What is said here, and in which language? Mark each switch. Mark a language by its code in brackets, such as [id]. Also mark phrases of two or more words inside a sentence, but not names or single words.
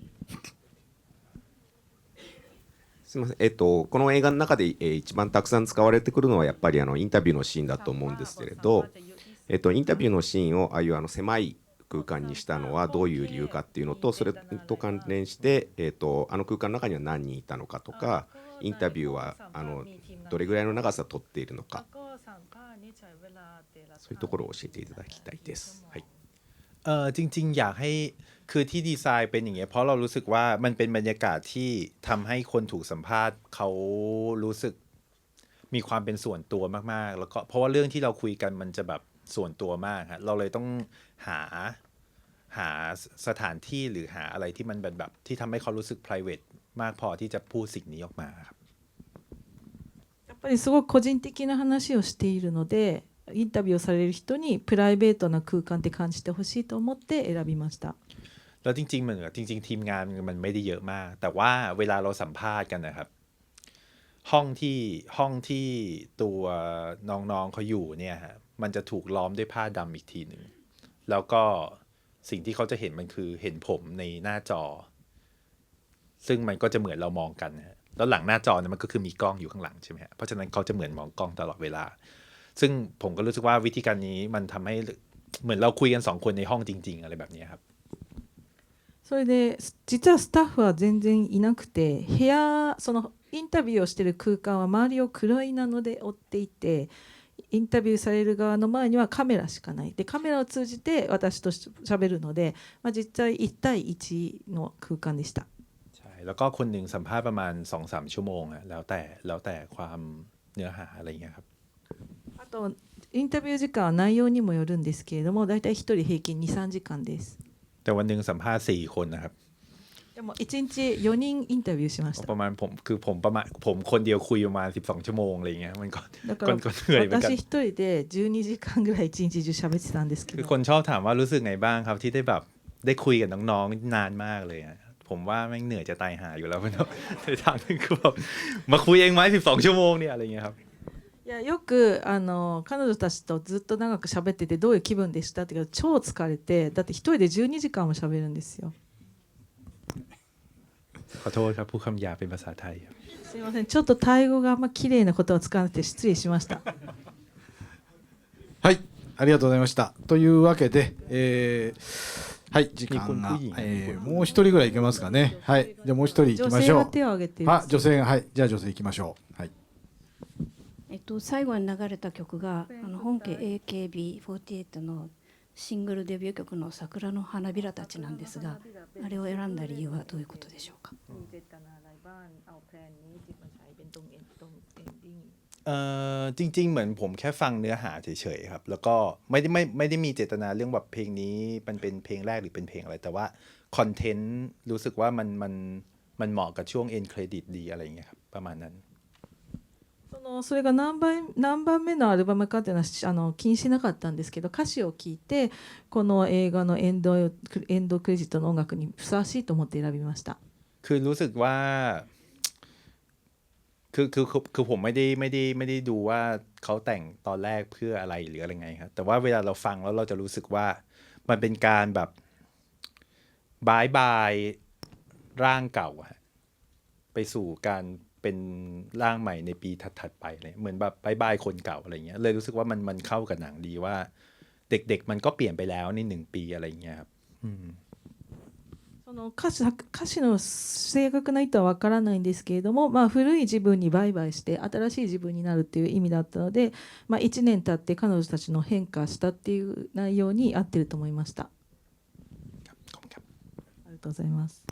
[ja] すみません、この映画の中で、一番たくさん使われてくるのはやっぱりインタビューのシーンだと思うんですけれど、インタビューのシーンをああいう狭い空間にしたのはどういう理由かっていうのとそれと関連して、空間の中には何人いたのかとかインタビューはどれぐらいの長さ取っているのかそういうところを教えていただきたいです。はい [th] จริงๆอยากให้คือที่ดีไซน์เป็นอย่างเงี้ยเพราะเรารู้สึกว่ามันเป็นบรรยากาศที่ทำให้คนถูกสัมภาษณ์เขารู้สึกมีความเป็นส่วนตัวมากๆแล้วก็เพราะว่าเรื่องที่เราคุยกันมันจะแบบส่วนตัวมากฮะเราเลยต้องหาสถานที่หรือหาอะไรที่มันแบบที่ทำให้เขารู้สึก private มากพอที่จะพูดสิ่งนี้ออกมาครับ [ja] やっぱりすごく個人的な話をしているのでインタビューをされる人にプライベートな空間って感じてほしいと思って選びました。 [th] แล้วจริงๆทีมงานมันไม่ได้เยอะมากแต่ว่าเวลาเราสัมภาษณ์กันนะครับห้องที่ตัวน้องๆเขา อยู่เนี่ยฮะมันจะถูกล้อมด้วยผ้าดำอีกทีหนึ่งแล้วก็สิ่งที่เขาจะเห็นมันคือเห็นผมในหน้าจอซึ่งมันก็จะเหมือนเรามองกันนะแล้วหลังหน้าจอเนี่ยมันก็คือมีกล้องอยู่ข้างหลังใช่ไหมฮะเพราะฉะนั้นเขาจะเหมือนมองกล้องตลอดเวลาซึ่งผมก็รู้สึกว่าวิธีการนี้มันทำให้เหมือนเราคุยกัน2คนในห้องจริงๆอะไรแบบนี้ครับ [ja] それで実はスタッフは全然いなくてそのインタビューをしている空間は周りを黒いなので覆っていてインタビューされる側の前にはカメラしかないでカメラを通じて私と喋るので、実際1対1の空間でした。 [th] ใช่แล้วก็คนหนึ่งสัมภาษณ์ประมาณ 2-3 ชั่วโมงแล้วแต่ความเนื้อหาอะไรอย่างเงี้ยครับ [ja] あとインタビュー時間は内容にもよるんですけれども、だいたい1人平均2、3時間です。 [th] แต่วันหนึ่งสัมภาษณ์4 คนนะครับ [ja] でも1日4人インタビューしました。 [th] ประมาณผมคนเดียวคุยประมาณ12 ชั่วโมงอะไรเงี้ยมันก็ [ja] だから [th] เหนื่อยเหมือนกัน [ja] 私1人で12時間ぐらい1日中喋ってたんですけ [th] คือ [ja] ど、 [th] คนชอบถามว่ารู้สึกไงบ้างครับที่ได้แบบได้คุยกับน้องๆนานมากเลยอะผมว่าแม่งเหนื่อยจะตายหาอยู่แล้วมันในทางนึงคือแบบมาคุยเองไหม12 ชั่วโมงเนี่ยอะไรเงี้ยครับ [ja] いやよく彼女たちとずっと長く喋っててどういう気分でしたって言うけど、超疲れて、だって1人で12時間も喋るんですよ。 [th] ขอโทษครับพูดคำหยาบเป็นภาษาไทยครับ [ja] すいません、ちょっとタイ語があんま綺麗な言葉を使わなくて失礼しました。はい、ありがとうございました。というわけで、はい、時間が、もう一人ぐらいいけますかね。はい、じゃあもう一人行きましょう。女性が手を挙げています。女性が、はい、じゃあ女性行きましょう。はい。最後に流れた曲が本家 AKB48 のシングルデビュー曲の「桜の花びらたち」なんですが、あれを選んだ理由はどういうことでしょうか。 [th] จริงๆเหมือนผมแค่ฟังเนื้อหาเฉยๆครับแล้วก็ไม่ได้มีเจตนาเรื่องแบบเพลงนี้มันเป็นเพลงแรกหรือเป็นเพลงอะไรแต่ว่าคอนเทนต์รู้สึกว่ามันเหมาะกับช่วงเอ็นเครดิตดีอะไรอย่างเงี้ยครับประมาณนั้น [ja] それが何番目のアルバムかっていうのは気にしなかったんですけど、歌詞を聞いてこの映画のエンドクレジットの音楽にふさわしいと思って選びました。 [th] คือรู้สึกว่าคือผมไม่ได้ดูว่าเขาแต่งตอนแรกเพื่ออะไรหรืออะไรไงครับแต่ว่าเวลาเราฟังแล้วเราจะรู้สึกว่ามันเป็นการแบบบายร่างเก่าไปสู่การเป็นร่างใหม่ในปีถัดๆไปเลยเหมือนแบบบายคนเก่าอะไรเงี้ยเลยรู้สึกว่ามันเข้ากับหนังดีว่าเด็กๆมันก็เปลี่ยนไปแล้วใน1 ปีอะไรเงี้ยครับ [ja] 歌詞の正確な意図はわからないんですけれども、古い自分にバイバイして新しい自分になるっていう意味だったので、1年経って彼女たちの変化したっていう内容に合ってると思いました。ありがとうございます。